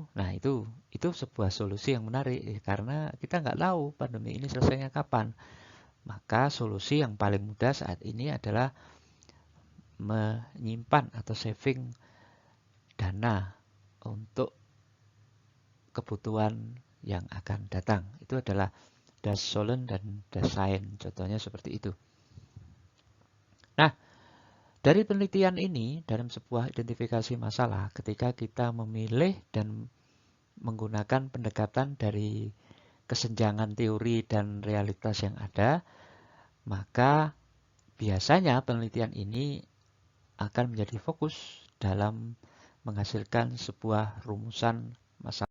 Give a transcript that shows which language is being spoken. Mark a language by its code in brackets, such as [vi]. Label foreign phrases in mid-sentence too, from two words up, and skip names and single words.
[id] Nah, itu sebuah solusi yang menarik karena kita nggak tahu pandemi ini selesainya kapan. Maka solusi yang paling mudah saat ini adalah menyimpan atau saving dana untuk kebutuhan yang akan datang. Itu adalah [de] das Sollen [id] dan [de] das Sein. [id] Contohnya seperti itu. Nah, dari penelitian ini, dalam sebuah identifikasi masalah, ketika kita memilih dan menggunakan pendekatan dari kesenjangan teori dan realitas yang ada, maka biasanya penelitian ini akan menjadi fokus dalam menghasilkan sebuah rumusan masalah.